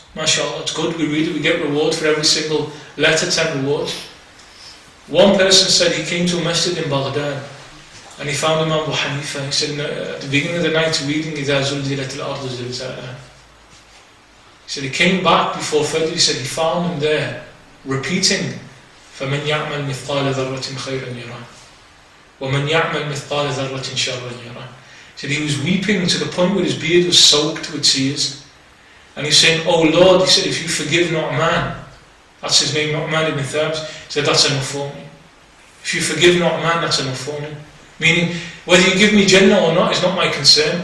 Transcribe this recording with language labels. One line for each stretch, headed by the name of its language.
English: MashaAllah, it's good. We read it. We get reward for every single letter, 10 rewards. One person said he came to a masjid in Baghdad and he found Imam Abu Hanif. He said at the beginning of the night reading
Arabic: إِذَا زُلْزِلَتِ الْأَرْضُ زِلْزَالَهَا.
English: He said he came back before Fajr. He said he found him there repeating
Arabic: فَمَنْ يَعْمَلْ مِثْقَالَ ذَرَّةٍ خَيْرًا يَرَهُ وَمَنْ يَعْمَلْ مِثْقَالَ ذَرَّةٍ شَرًّا يَرَهُ.
English: He said he was weeping to the point where his beard was soaked with tears. And he's saying, oh Lord, he said, if you forgive Nu'man, that's his name, Nu'man ibn Thabit, he said, that's enough for me. If you forgive Nu'man, that's enough for me. Meaning, whether you give me Jannah or not is not my concern.